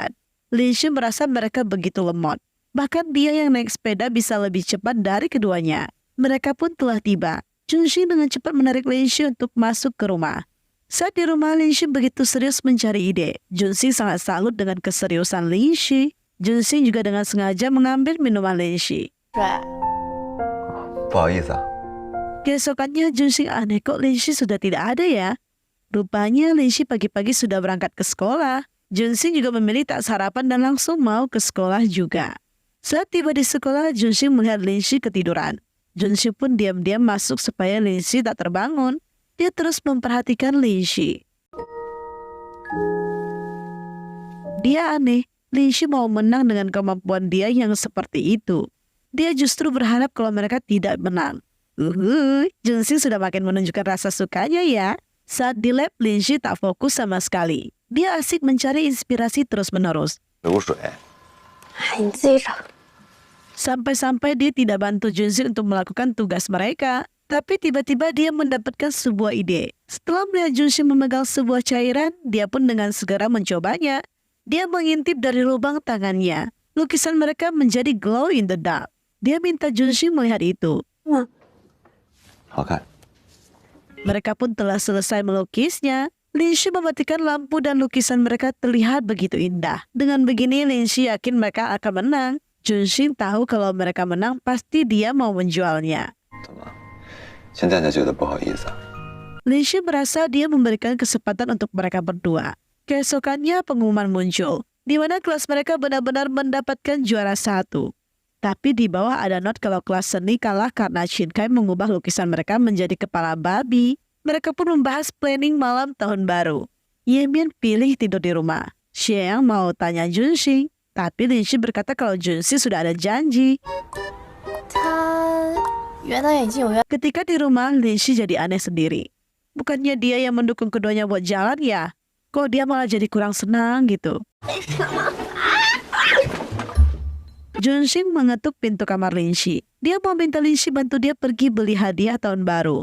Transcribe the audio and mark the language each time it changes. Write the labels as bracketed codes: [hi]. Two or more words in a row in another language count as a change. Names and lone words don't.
[id] Linshi merasa mereka begitu lemot. Bahkan dia yang naik sepeda bisa lebih cepat dari keduanya. Mereka pun telah tiba. Junxing dengan cepat menarik Lin-Shi untuk masuk ke rumah. Saat di rumah, Lin-Shi begitu serius mencari ide. Junxing sangat salut dengan keseriusan Lin-Shi. Junxing juga dengan sengaja mengambil minuman Lin-Shi. [zh] 不好意思啊， [id] Keesokannya Junxing aneh kok Lin-Shi sudah tidak ada ya. Rupanya Lin-Shi pagi-pagi sudah berangkat ke sekolah. Junxing juga memilih tak sarapan dan langsung mau ke sekolah juga. Saat tiba di sekolah, Junxing melihat Lin-Shi ketiduran. Junxing pun diam-diam masuk supaya Lin-Shi tak terbangun. Dia terus memperhatikan Lin-Shi. Dia aneh, Lin-Shi mau menang dengan kemampuan dia yang seperti itu. Dia justru berharap kalau mereka tidak menang. Junxing sudah makin menunjukkan rasa sukanya ya. Saat di lab, Lin-Shi tak fokus sama sekali. Dia asik mencari inspirasi terus-menerus. [zh] 流水，哎，你自己找。 [id] Sampai-sampai dia tidak bantu Junxing untuk melakukan tugas mereka. Tapi tiba-tiba dia mendapatkan sebuah ide. Setelah melihat Junxing memegang sebuah cairan, dia pun dengan segera mencobanya. Dia mengintip dari lubang tangannya. Lukisan mereka menjadi [en] glow in the dark. [id] Dia minta Junxing melihat itu. [zh] 好看。 [id] Mereka pun telah selesai melukisnya. Lin-Shi mematikan lampu dan lukisan mereka terlihat begitu indah. Dengan begini Lin-Shi yakin mereka akan menang. Junxing tahu kalau mereka menang pasti dia mau menjualnya. [zh] 怎么，现在才觉得不好意思啊？ [id] Lin-Shi merasa dia memberikan kesempatan untuk mereka berdua. Keesokannya pengumuman muncul, di mana kelas mereka benar-benar mendapatkan juara 1. Tapi di bawah ada not kalau kelas seni kalah karena Shin Kai mengubah lukisan mereka menjadi kepala babi. Mereka pun membahas planning malam tahun baru. Yemian pilih tidur di rumah. Xiang mau tanya Junxing, tapi Lin-Shi berkata kalau Junxing sudah ada janji. [zh] 他原来已经有约。 [id] Ketika di rumah, Lin-Shi jadi aneh sendiri. Bukannya dia yang mendukung keduanya buat jalan ya? Kok dia malah jadi kurang senang gitu? Junxing mengetuk pintu kamar Lin-Shi. Dia mau minta Lin-Shi bantu dia pergi beli hadiah tahun baru.